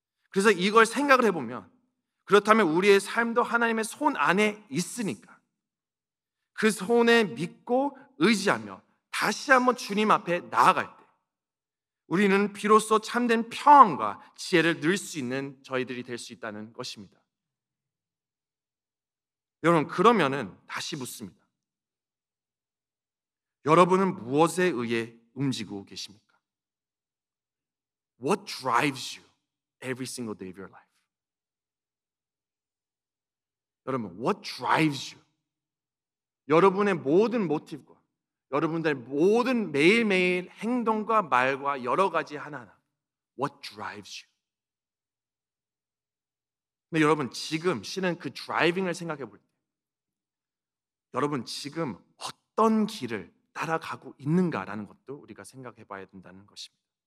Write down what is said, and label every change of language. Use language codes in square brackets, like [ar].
[ko] 그래서 이걸 생각을 해보면, 그렇다면 우리의 삶도 하나님의 손 안에 있으니까 그 손에 믿고 의지하며 다시 한번 주님 앞에 나아갈 때 우리는 비로소 참된 평안과 지혜를 누릴 수 있는 저희들이 될 수 있다는 것입니다. 여러분, 그러면은 다시 묻습니다. 여러분은 무엇에 의해 움직이고 계십니까? What drives you every single day of your life? 여러분, [en] what drives you? [ko] 여러분의 모든 모티브과 여러분들의 모든 매일매일 행동과 말과 여러 가지 하나하나, [en] what drives you? [ko] 근데 여러분, 지금 실은 그 드라이빙을 생각해 볼 때 여러분 지금 어떤 길을 따라가고 있는가라는 것도 우리가 생각해 봐야 된다는 것입니다.